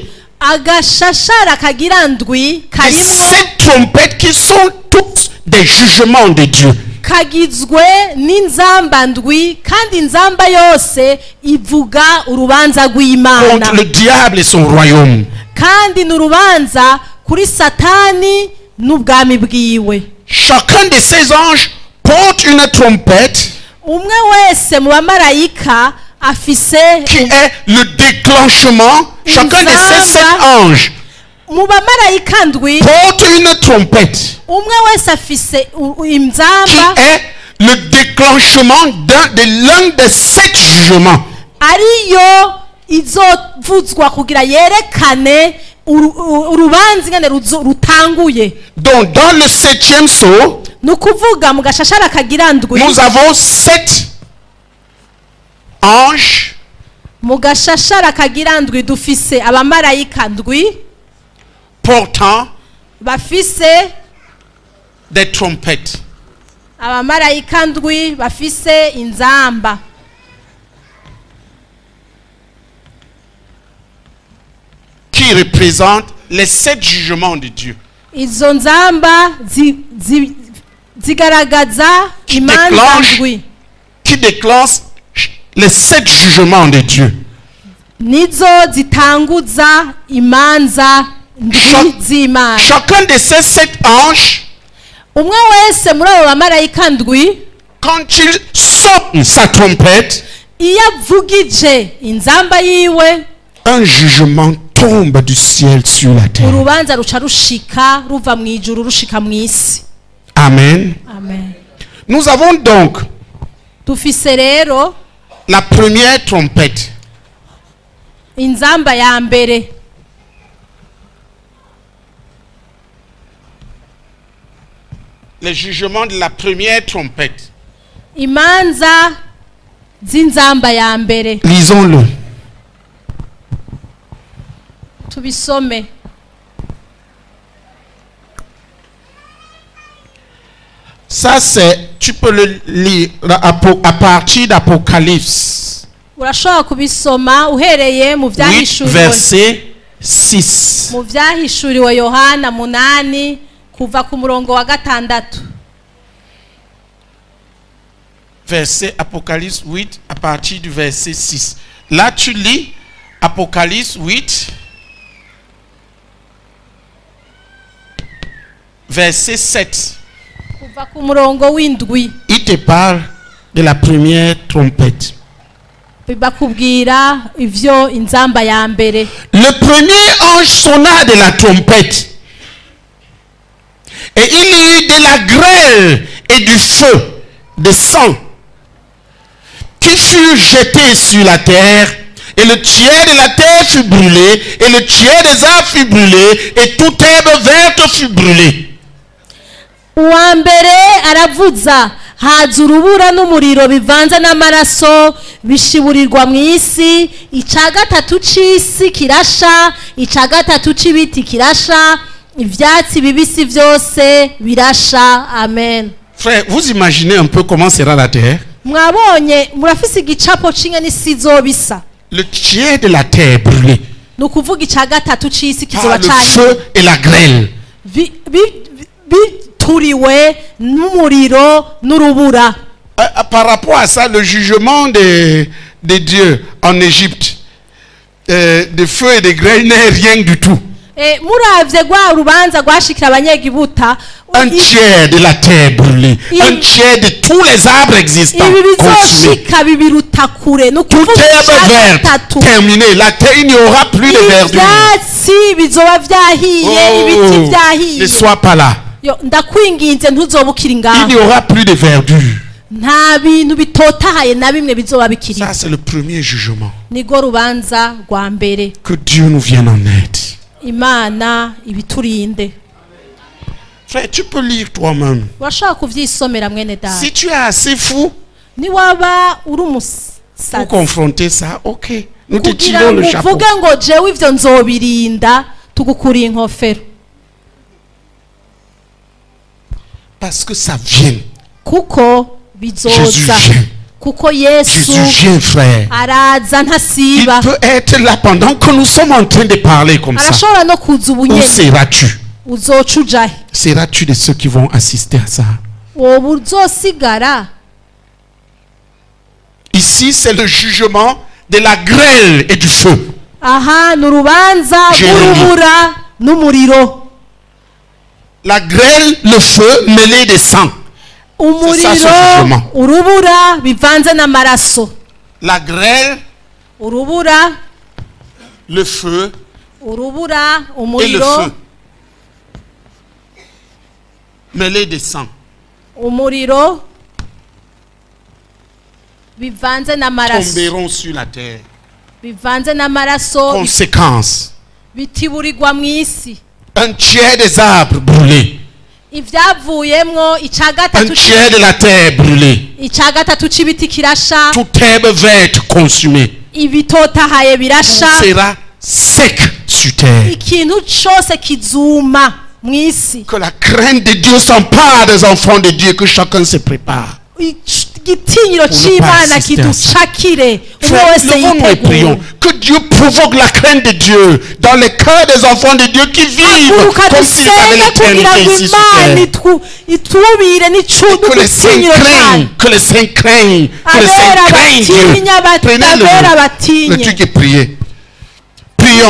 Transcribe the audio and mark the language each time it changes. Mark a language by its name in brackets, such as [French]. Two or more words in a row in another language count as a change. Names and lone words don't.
[Rundi] agashashara kagira ndwi [French] des [Rundi] karimwo [French] 7 trompettes qui sont toutes des jugements de Dieu. [Rundi] kagizwe n'inzamba ndwi kandi inzamba yose ivuga urubanza rw'Imana [French] Contre le diable et son royaume. [Rundi] kandi n'urubanza kuri Satani n'ubwami bwiwe. [French] Chacun de ces anges porte une trompette [Rundi] umwe wese mu bamarayika afise [French] qui est le déclenchement. Chacun de ces 7 anges [Rundi] mu bamarayika ndwi [French] porte une trompette [Rundi] umwe wese afise [French] qui [Rundi] inzamba [French] est le déclenchement de l'un des 7 jugements. [Rundi] ariyo izovuzwa kugira yerekane urubanza ingene rutanguye. [French] Donc dans le 7e sceau, [Rundi] nukuvuga mu gashashara kagira ndwi [French] nous avons 7 anges [Rundi] mu gashashara kagira ndwi dufise abamarayika ndwi [French] portant [Rundi] bafise [French] des trompettes. [Rundi] abamarayika ndwi bafise inzamba [French] Qui représentent les 7 jugements de Dieu. [Rundi] izo nzamba zigaragaza imanza ndwi [French] Qui déclenchent les 7 jugements de Dieu. [Rundi] nizo zitanguza imanza ndwi z'Imana. [French] Chacun de ces 7 anges, [Rundi] umwe wese muri abo bamarayika ndwi [French] quand il sonne sa trompette, [Rundi] iyo avugije inzamba yiwe [French] un jugement tombe du ciel sur la terre. [Rundi] urubanza ruca rushika ruva mu ijuru rushika mu isi. Amen. Amen. [French] Nous avons donc [Rundi] dufise rero [French] la première trompette. [Rundi] inzamba ya mbere. [French] Le jugement de la première trompette. [Rundi] imanza z'inzamba ya mbere. [French] Lisons-le. [Rundi] tubisome. [French] Ça c'est, tu peux le lire à partir d'Apocalypse. [Rundi] urashobora kubisoma uhereye mu 8 vyahishuriwe [French] verset 6. [Rundi] mu vyahishuriwe Yohana 8 kuva ku murongo wa 6. [French] Verset Apocalypse 8 à partir du verset 6. Là tu lis Apocalypse 8 verset 7. [Rundi] kuva ku murongo w'indwi [French] Il te parle de la première trompette. [Rundi] bakubwira ivyo inzamba ya mbere. [French] Le premier ange sonna de la trompette. Et il y eut de la grêle et du feu, de sang, qui furent jetés sur la terre. Et le tiers de la terre fut brûlé, et le tiers des arbres fut brûlé, et toute herbe verte fut brûlée. [Rundi] uwa mbere aravuza haza urubura n'umuriro bivanze n'amaraso bishiburirwa mu isi. ica gatatu c'isi kirasha, ica gatatu c'ibiti kirasha, ivyatsi bibisi vyose birasha. Amen. [French] Frère, vous imaginez un peu comment sera la terre? [Rundi] mwabonye murafise igicapo c'inge n'isi izobisa. [French] Le tiers de la terre brûlé [Rundi] nukuvuga ica gatatu c'isi [French] par [Rundi] kizoba [French] le [Rundi] cahiye [French] feu et la grêle. [Rundi] bituriwe n'umuriro n'urubura. [French] Par rapport à ça, le jugement de Dieu en Égypte, de feu et de grêle n'est rien du tout. [Rundi] muravye rwa urubanza rwashikira abanyegibuta [French] Un tiers de la terre brûlée, un tiers de tous les arbres existants [Rundi] ibi [French] consumés. [Rundi] bizoshika bibiruta kure [French] Toute herbe verte terminée, la terre, il n'y aura plus de verdure. [Rundi] ivyatsi bizoba vyahiye, ibiti [French] Ne [Rundi] vyahiye. [French] sois pas là. [Rundi] ndakwinginze ntuzobukira [French] Il [Rundi] ngaho. [French] n'y aura plus de verdure. [Rundi] nta bintu bitotahaye na bimwe bizoba bikiri. [French] Ça, c'est le premier jugement. [Rundi] nigo rubanza rwa mbere. [French] Que Dieu nous vienne en aide. [Rundi] Imana ibiturinde. [French] Frère, tu peux lire toi-même. [Rundi] urashobora kuvyisomera mwene data. [French] Si tu es assez fou [Rundi] niwaba uri [French] pour [Rundi] umusazi [French] confronter ça, ok. nous te tirons le chapeau. [Rundi] uvuge ngo jewe ivyo nzobirinda tugukuriye inkofero. [French] Parce que ça vient. [Rundi] Kuko bizoza. Kuko Yesu [French] Jésus, frère. [Rundi] araza ntasiba. [French] Il peut être là pendant que nous sommes en train de parler comme ça. [Rundi] Arashobora no kuza [French] Où [Rundi] ubunyene. [French] seras-tu? [Rundi] Uzoca ujahe? [French] Seras-tu de ceux qui vont assister à ça? [Rundi] Woba uzosigara? [French] Ici, c'est le jugement de la grêle et du feu. [Rundi] Aha ni urubanza Jérémie. rw'urubura n'umuriro. [French] La grêle, le feu mêlé de sang. [Rundi] Umuriro, [French] jugement. [Rundi] urubura bivanze n'amaraso. [French] La grêle, [Rundi] Urubura, [French] le feu [Rundi] urubura, [French] et le [Rundi] umuriro, [French] feu mêlé de sang. [Rundi] umuriro bivanze n'amaraso. Tomberont sur la terre. Bivanze n'amaraso [French] Conséquence. [Rundi] bitiburirwa mu isi. [French] Un tiers des arbres brûlés. [Rundi] Ivyavuyemwo [French] Un [Rundi] icagatatu [French] tiers de la terre brûlée. [Rundi] c'ibiti kirasha. [French] Toute herbe verte consumée. [Rundi] Ibitotahaye birasha. [French] Sera sec sur terre. [Rundi] Ikintu cose kizuma mu isi. [French] Que la crainte de Dieu s'empare des enfants de Dieu, que chacun se prépare. [Rundi] Igitinyiro c'Imana kiducakire. [French] Frère, levons-nous et prions. Que Dieu provoque la crainte de Dieu dans les cœurs des enfants de Dieu qui vivent comme s'ils avaient l'éternité ici sur terre. Que les saints craignent, que les saints craignent, que les saints craignent Dieu. Prenez le truc et priez. Prions.